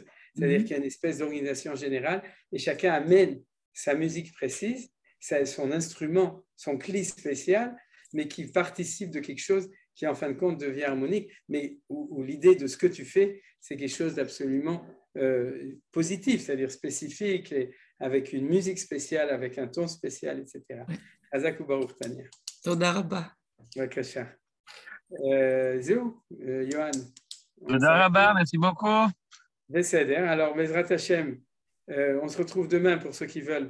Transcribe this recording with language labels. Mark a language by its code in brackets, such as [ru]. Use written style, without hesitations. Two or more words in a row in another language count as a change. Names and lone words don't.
[fr] C'est-à-dire qu'il y a une espèce d'organisation générale et chacun amène sa musique précise, son instrument, son cli spécial, mais qui participe de quelque chose qui, en fin de compte, devient harmonique, mais où l'idée de ce que tu fais, c'est quelque chose d'absolument positif, c'est-à-dire spécifique, et avec une musique spéciale, avec un ton spécial, etc. [he] חזק ברוך Tania. תודה רבה. בבקשה. זהו, Yohan. תודה רבה, [fr] merci beaucoup. Alors, [he] בעזרת השם, [fr] on se retrouve demain pour ceux qui veulent.